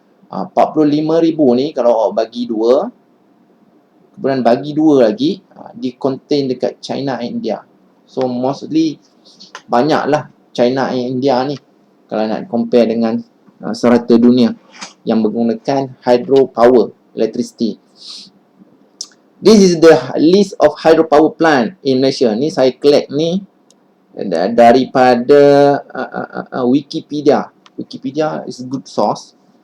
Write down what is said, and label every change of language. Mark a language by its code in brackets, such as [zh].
[ms] 45,000 ni kalau bagi 2, kemudian bagi 2 lagi, di contain dekat China and India. So mostly banyaklah China and India ni kalau nak compare dengan serata dunia yang menggunakan hydropower electricity. [en] This is the list of hydropower plant in Malaysia. [ms] Ni saya collect ni daripada Wikipedia. [en] Wikipedia is a good source.